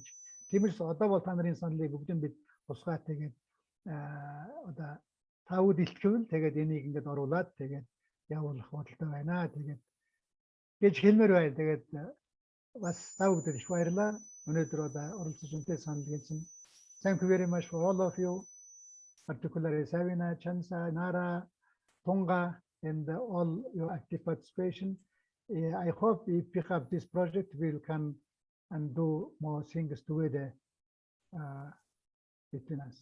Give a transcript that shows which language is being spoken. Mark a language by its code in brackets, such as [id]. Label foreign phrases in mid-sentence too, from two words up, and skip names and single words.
[mn] Тиймээс одоо бол та нарын саналыг бүгдийг бид тусгаад тэгээд одоо тавд илтгэвэл тэгээд энийг ингээд оруулаад тэгээд явуулах бодолтой байна. Тэгээд гэж хэлмээр байна. Тэгээд бас та бүхэнд их баярлалаа. Өнөөдөр оролцож үнтэй санал хэлсэн. [en] Thank you very much for all of you, particularly Savina, Chansa, Nara, Tonga, and all your active participation. I hope if we have this project, we can and do more things together between us.